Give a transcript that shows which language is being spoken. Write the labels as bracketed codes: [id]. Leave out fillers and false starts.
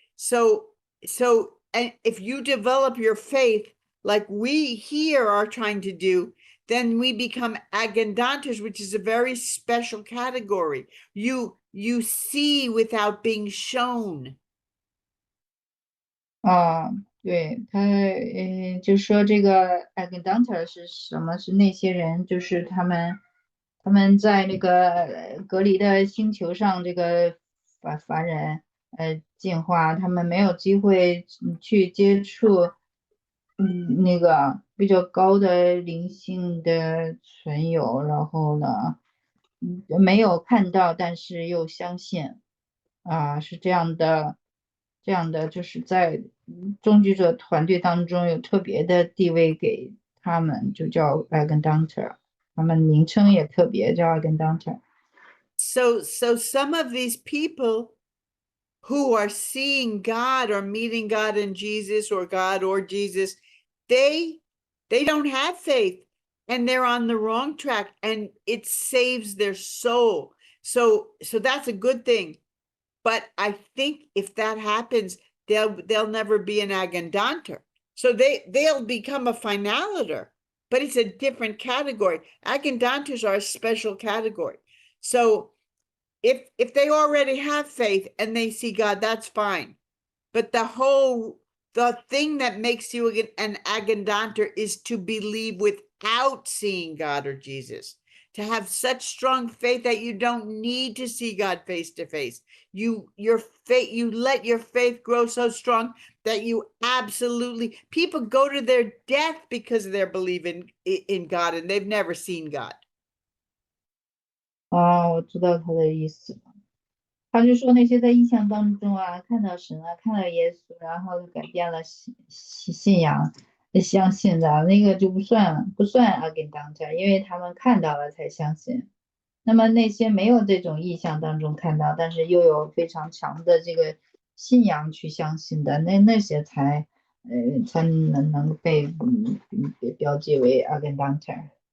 [en] So and if you develop your faith like we here are trying to do, then we become agendantes, which is a very special category. You see without being shown. [zh] 对他，就说这个 agitator 是什么？是那些人，就是他们在那个隔离的星球上，这个凡人，进化，他们没有机会去接触，那个比较高的灵性的存有，然后呢，没有看到，但是又相信，是这样的。这样的就是在终局者团队当中有特别的地位给他们，就叫 agendanter， 他们名称也特别叫 agendanter。 [en] So some of these people who are seeing God or meeting God in Jesus or God or Jesus, they don't have faith and they're on the wrong track and it saves their soul. So that's a good thing. But I think if that happens, they'll never be an agendanter. So they'll become a finaliter, but it's a different category. Agendanters are a special category. So if they already have faith and they see God, that's fine. But the thing that makes you an agendanter is to believe without seeing God or Jesus, to have such strong faith that you don't need to see God face to face. You let your faith grow so strong that you absolutely, people go to their death because they're believing in God and they've never seen God. [zh] 我知道他的意思。他就说那些在意象当中看到神看到耶稣，然后改变了信仰，相信的那个就不算 agendanter， 因为他们看到了才相信。那么那些没有这种意象当中看到，但是又有非常强的这个信仰去相信的，那些才能被标记为 agendanter。